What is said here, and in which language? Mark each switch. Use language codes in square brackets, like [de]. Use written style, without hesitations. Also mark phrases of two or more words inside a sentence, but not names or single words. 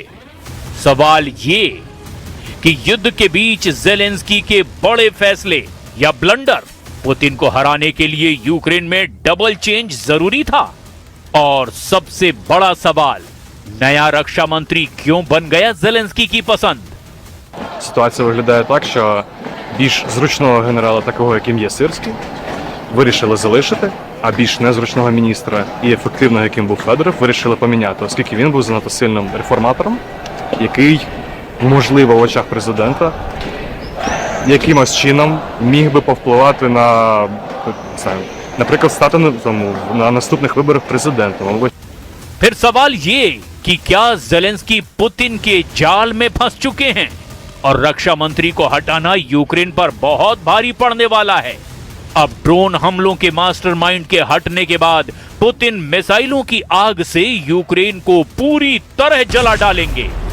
[hi] सवाल ये कि युद्ध के बीच जेलेंस्की के बड़े फैसले या ब्लंडर पुतिन को हराने के लिए यूक्रेन में [en] double change [hi] जरूरी था। और सबसे बड़ा सवाल, नया रक्षा मंत्री क्यों बन गया जेलेंस्की की पसंद। [uk] Ситуація виглядає так, що більш зручного генерала, такого яким є Сирський, вирішили залишити, а більш незручного міністра і ефективного, яким був Федоров, вирішили поміняти, оскільки він був занадто сильним реформатором, який, можливо, в очах президента якимось чином міг би повпливати на, не знаю, наприклад, стати на наступних виборах президентом. [hi] फिर सवाल ये कि क्या जेलेंस्की पुतिन के जाल में फंस चुके हैं और रक्षा मंत्री को हटाना यूक्रेन पर बहुत भारी पड़ने वाला है। अब ड्रोन हमलों के मास्टरमाइंड के हटने के बाद पुतिन मिसाइलों की आग से यूक्रेन को पूरी तरह जला डालेंगे।